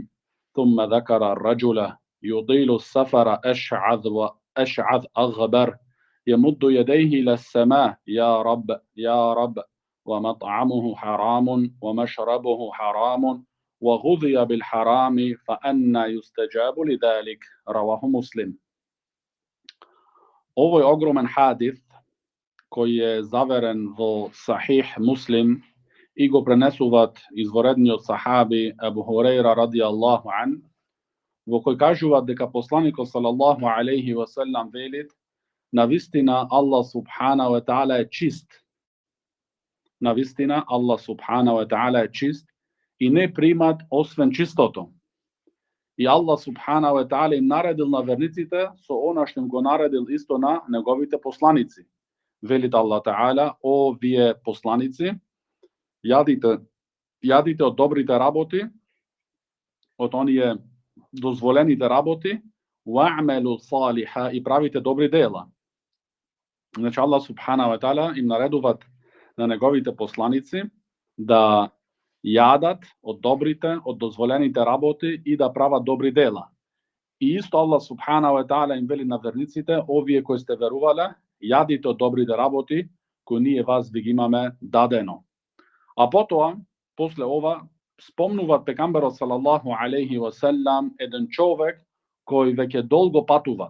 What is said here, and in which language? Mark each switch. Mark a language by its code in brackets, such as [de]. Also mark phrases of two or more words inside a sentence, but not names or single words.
[ar] ثم ذكر الرجل يطيل السفر أشعث أغبر يمد يديه إلى السماء: يا رب يا رب، ومطعمه حرام ومشربه حرام وغذي بالحرام فأنى يستجاب لذلك. رواه مسلم. [mk] Ово је огроман хадит кој је заверен во Сахих Муслим и го пренесуват изворедниот сахаби Абу Хурајра [ar] رضي الله عن, [mk] во кој кажуваат дека посланикот [ar] صلى الله عليه وسلم [mk] велит: навистина Аллах [ar] سبحانه وتعالى [mk] е чист. Навистина Аллах [ar] سبحانه وتعالى [mk] е чист и не примат освен чистото. И Аллах [ar] سبحانه وتعالى [mk] им наредил на верниците со она што им го наредил исто на неговите посланици. Велит Аллах таала: о вие посланици, јадите од добрите работи, од оние дозволените работи, [ar] واعملوا صالحا, [mk] и правите добри дела. Значи Аллах [ar] سبحانه وتعالى [mk] им наредуват на неговите посланици да јадат од добрите, од дозволените работи и да прават добри дела. И исто Аллах [ar] سبحانه وتعالى [mk] им вели на верниците: овие кои сте верувале, јадите од добрите работи кои ние вас ви ги имаме дадено. А потоа, после ова, спомнуваат пегамберот [ar] صلى الله عليه وسلم [mk] еден човек кој веќе долго патуват.